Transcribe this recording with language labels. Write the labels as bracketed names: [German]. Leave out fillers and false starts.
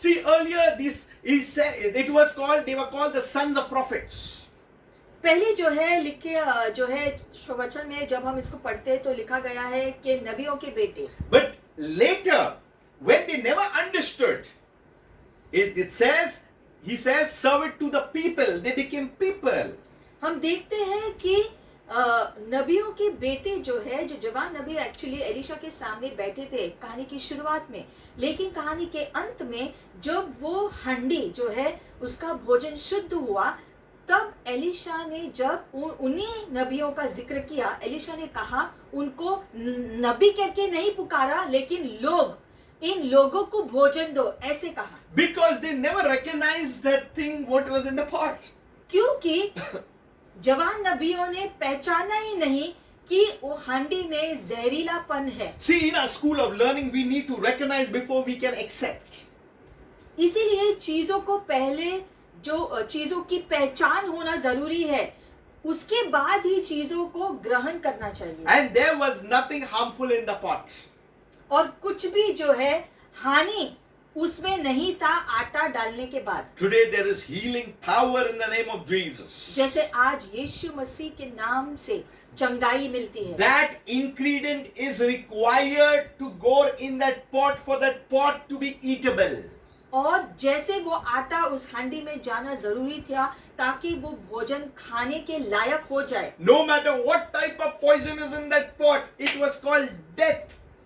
[English] See, earlier he said they were called the sons of prophets. [Hindi] पहले जो है लिखे जो है वचन में जब हम इसको पढ़ते हैं तो लिखा गया है कि नबियों के बेटे। [English] But later, when they never understood, he says, serve it to the people. They became people. [Hindi] हम देखते हैं कि नबियों के बेटे जो है, जो जवान नबी एक्चुअली एलिशा के सामने बैठे थे कहानी की शुरुआत में, लेकिन कहानी के अंत में जब वो हंडी जो है उसका भोजन शुद्ध हुआ, तब एलिशा ने जब उन्हीं नबियों का जिक्र किया, एलिशा ने कहा उनको नबी करके नहीं पुकारा, लेकिन इन लोगों को भोजन दो, ऐसे कहा। [English] Because they never recognized that thing what was in the pot. [Hindi] क्योंकि जवान नबियों ने पहचाना ही नहीं कि वो हांडी में जहरीलापन है। [English] See, in our school of learning, we need to recognize before we can accept. [Hindi] इसीलिए चीजों को पहले जो चीजों की पहचान होना जरूरी है, उसके बाद ही चीजों को ग्रहण करना चाहिए। [English] And there was nothing harmful in the pot. [Hindi] और कुछ भी जो है हानि उसमें नहीं था आटा डालने के बाद। [English] Today there is healing power in the name of Jesus. [Hindi] जैसे आज यीशु मसीह के नाम से चंगाई मिलती है। [English] That ingredient is required to go in that pot for that pot to be eatable. [Hindi] और जैसे वो आटा उस हांडी में जाना जरूरी था ताकि वो भोजन खाने के लायक हो जाए। [English] No matter what type of poison is in that pot, it was called death.